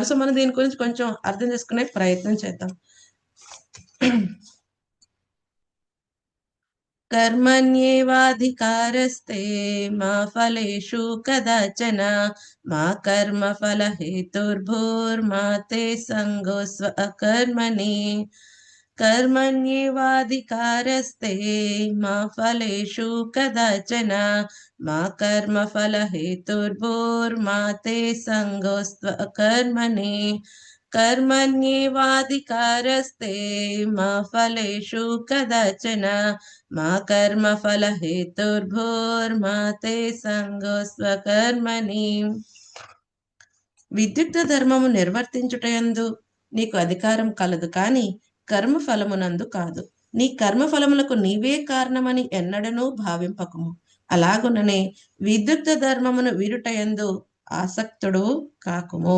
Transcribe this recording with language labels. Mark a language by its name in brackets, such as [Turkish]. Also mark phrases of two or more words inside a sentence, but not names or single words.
[Telugu] సో మనం దీని గురించి కొంచెం అర్థం చేసుకునే ప్రయత్నం చేద్దాం. [Sanskrit] कर्मण्येवाधिकारस्ते मा फलेषु कदाचन मा कर्म फल हेतुर्भूर्मा ते संगोस्व अकर्मणि. कर्मण्येवाधिकारस्ते मा फलेषु कदाचन मा कर्मफल हेतुर्भूर्मा ते संगोस्त्वकर्मणि. कर्मण्येवाधिकारस्ते मा फलेषु कदाचन मा कर्मफल हेतुर्भूर्मा ते संगोस्त्वकर्मणि. [Telugu] విద్యుక్త ధర్మము నిర్వర్తించుటయందు నీకు అధికారం కలదు కాని కర్మ ఫలమునందు కాదు. నీ కర్మ ఫలములకు నీవే కారణమని ఎన్నడనూ భావింపకము. అలాగుననే విద్యుక్త ధర్మమును వీరుటయందు ఆసక్తుడు కాకుము.